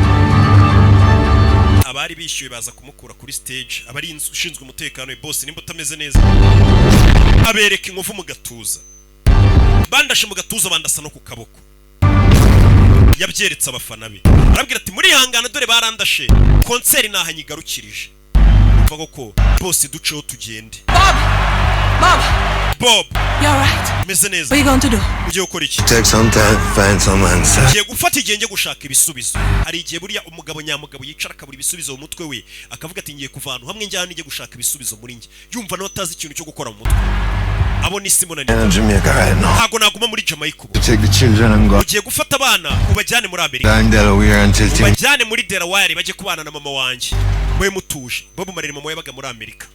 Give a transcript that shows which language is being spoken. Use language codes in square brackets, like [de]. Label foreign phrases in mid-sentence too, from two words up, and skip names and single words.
[rw] Abari bishyuye baza kumukura kuri stage, abari ushinzwe umutekano we boss nimba utameze neza abereka inkovu mu gatuza, bandashe mu gatuza bandasa no ku kaboko. Yabyeretse abafana be arabwira ati muri hangana dore barandashe konseri nahanyigarukirije. Mvuga ko boss duceho tugende. Bob, [en] you're right. [rw] meze neza. [en] What are you going to do? [rw] Ugiye gukora iki? [en] Take some time, find some answer. [rw] Ugiye gufata igihe njye gushaka ibisubizo. Hari igihe buriya umugabo nyamugabo yicara akabura ibisubizo mu mutwe we, akavuga ati ngiye kuva ahantu hamwe njyana njye gushaka ibisubizo muri njye, yumva nawe atazi ikintu cyo gukora mu mutwe. Abo ni Simon [en] In Jamaica right now. [rw] ntago naguma muri Jamaica ubu. [en] Take the children and go [rw] Ugiye gufata abana ubajyane muri Amerika, [en] down Delaware until things [rw] ubajyane muri Delaware bajye kubana na mama wanjye, mwe mutuje. Bob Marley mama yabaga muri Amerika.